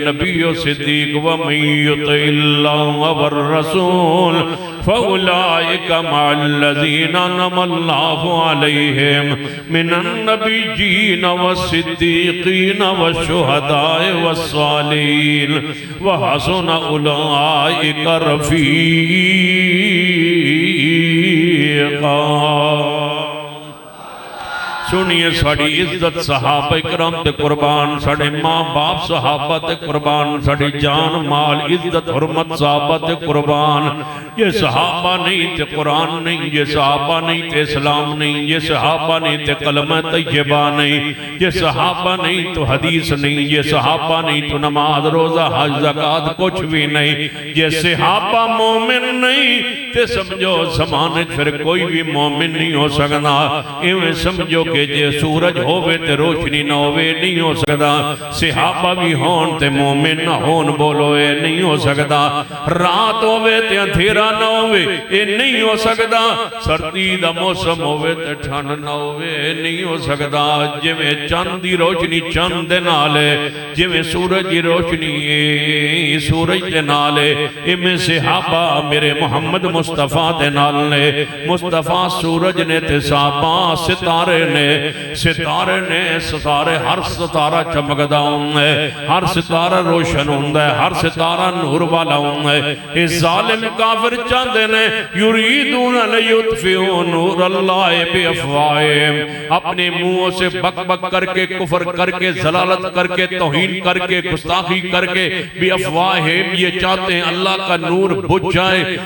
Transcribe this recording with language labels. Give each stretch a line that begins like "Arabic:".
Arabic: نبی و صدیق وَمَن يُطِعِ اللَّهَ والرسول فَأُولَئِكَ مَعَ الَّذِينَ أَنْعَمَ اللَّهُ عَلَيْهِمْ مِنَ النَّبِيِّينَ وَالصِّدِّيقِينَ وَالشُّهَدَاءِ وَالصَّالِحِينَ وَحَسُنَ أُولَئِكَ رَفِيقًا.
Punjabi: سنیے ساڑی عزت صحابہ کرام تے قربان، ساڑے ماں باپ صحابہ تے قربان، ساڑی جان مال عزت حرمت صحابہ تے قربان. یہ صحابہ نہیں تے قرآن نہیں، یہ صحابہ نہیں تے اسلام نہیں، یہ صحابہ نہیں تے کلمہ طیبہ نہیں، یہ صحابہ نہیں تو حدیث نہیں، یہ صحابہ نہیں تو نماز روزہ حج زکاة کچھ بھی نہیں. یہ صحابہ مومن نہیں تے سمجھو زمانے پھر کوئی بھی مومن نہیں ہو سکتا. ایویں سمجھو کہ جے سورج ہووے تے روشنی نہ ہووے نہیں ہو سکتا. صحابہ بھی ہون تے مومن نہ ہون بولو اے نہیں ہو سکتا. رات ہووے تے اندھیرا نہ ہووے اے نہیں ہو سکتا. سردی دا موسم ہووے تے ٹھنڈ نہ ہووے اے نہیں ہو سکتا. جویں چاند دی روشنی چاند دے نالے، جویں سورج دی روشنی سورج دے نالے، ایویں صحابہ میرے محمد مصطفیٰ دے نالے. مصطفیٰ سورج نے تے صحابہ ستارے نے، ستارے ہر ستارہ چمکدا ہوندا ہے، ہر ستارہ روشن ہوندا ہے، ہر ستارہ نور والا ہوندا ہے. اے ظالم کافر چاہندے نے
Arabic: یریدون لیطفئوا نور اللہ بافواہہم،
Urdu: اپنے منہوں سے بک بک کر کے کفر کر کے ضلالت کر کے توہین کر کے گستاخی کر کے بافواہہم، یہ چاہتے ہیں اللہ کا نور بجھ جائے.